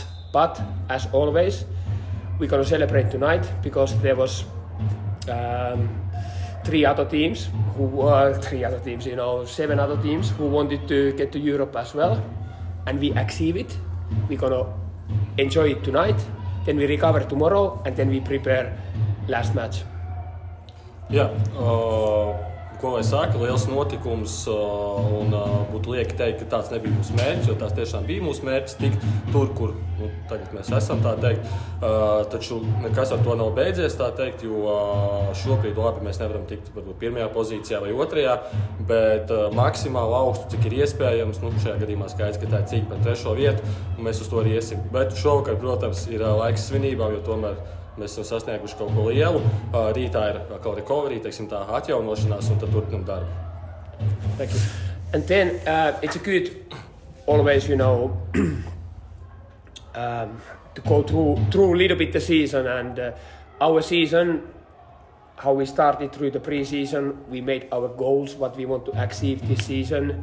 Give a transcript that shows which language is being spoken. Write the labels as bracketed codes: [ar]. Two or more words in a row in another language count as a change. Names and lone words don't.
[en] But as always, we're gonna celebrate tonight because there was 7 other teams, who wanted to get to Europe as well, and we achieved it. We're gonna enjoy it tonight, then we recover tomorrow, and then we prepare last match. [lv] Jā, ko lai saka, liels notikums, un būtu lieki teikt, ka tāds nebija mūsu mērķis, jo tās tiešām bija mūsu mērķis tikt tur, kur tagad mēs esam, tā teikt. Taču nekas ar to nav beidzies, tā teikt, jo šobrīd labi mēs nevaram tikt varbūt 1. pozīcijā vai 2., bet maksimāli augstu, cik ir iespējams, šajā gadījumā skaidrs, ka tā ir cīņa par 3. vietu, un mēs uz to arī iesim. Bet šovakar, protams, ir laiks svinībām, jo tomēr mēs esam sasnieguši kaut ko lielu. Rītā ir kaut recovery, teiksim tā, atjaunošanās, un tad turpinam darbu. [en] Thank you. And then it's a good, always, to go through a little bit the season, and our season, how we started through the pre-season, we made our goals, what we want to achieve this season.